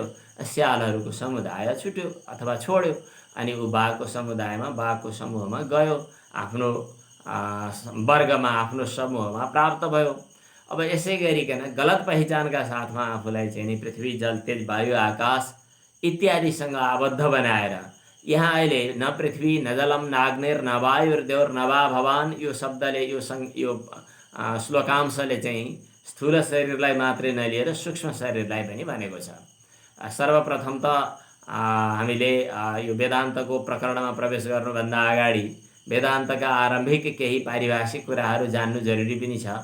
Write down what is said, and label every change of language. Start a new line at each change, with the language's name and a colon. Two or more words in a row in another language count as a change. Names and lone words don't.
Nepali: स्यालहरूको समुदाय छुट्यो अथवा छोड्यो, अनि ऊ बाघको समुदायमा, बाघको समूहमा गयो, आफ्नो वर्गमा, आफ्नो समूहमा प्राप्त भयो। अब यसै गरिकन गलत पहिचानका साथमा आफूलाई चाहिँ नि पृथ्वी, जल, तेज, वायु, आकाश इत्यादिसँग आबद्ध बनाएर यहाँ अहिले
Sanskrit: न पृथ्वी, न जलम, नाग्निर, न वायुर्देवर, न वा भवान,
Nepali: यो शब्दले, यो श्लोकांशले चाहिँ स्थूल शरीरलाई मात्रै नलिएर सूक्ष्म शरीरलाई पनि भनेको छ। सर्वप्रथम त हामीले यो वेदान्तको प्रकरणमा प्रवेश गर्नुभन्दा अगाडि वेदान्तका आरम्भिक केही पारिभाषिक कुराहरू जान्नु जरुरी पनि छ।